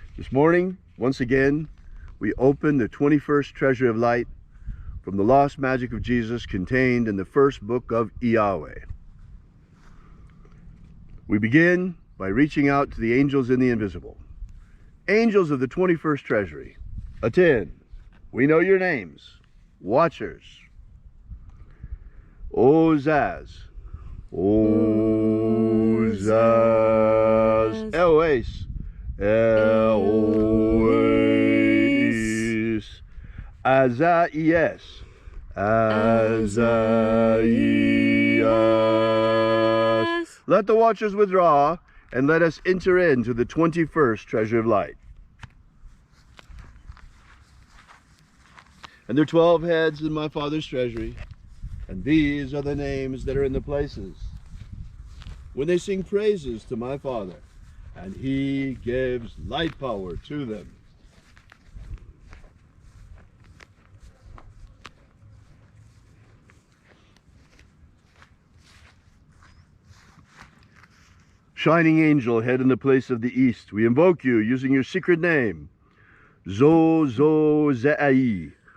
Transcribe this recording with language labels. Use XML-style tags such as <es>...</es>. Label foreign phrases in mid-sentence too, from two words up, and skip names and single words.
<en>This morning, once again, we open the 21st treasure of light from the lost magic of Jesus contained in the first book of Yahweh. We begin by reaching out to the angels in the invisible. Angels of the 21st treasury, attend. We know your names. Watchers. Ozaz. Ozaz. Eloes. Eloes. Azaias. Azaias. Let the watchers withdraw, and let us enter into the 21st treasure of light. And there are 12 heads in my Father's treasury, and these are the names that are in the places when they sing praises to my Father, and he gives light power to them. Shining angel, head in the place of the east, we invoke you using your secret name, Zo-Zo-Zai.</en>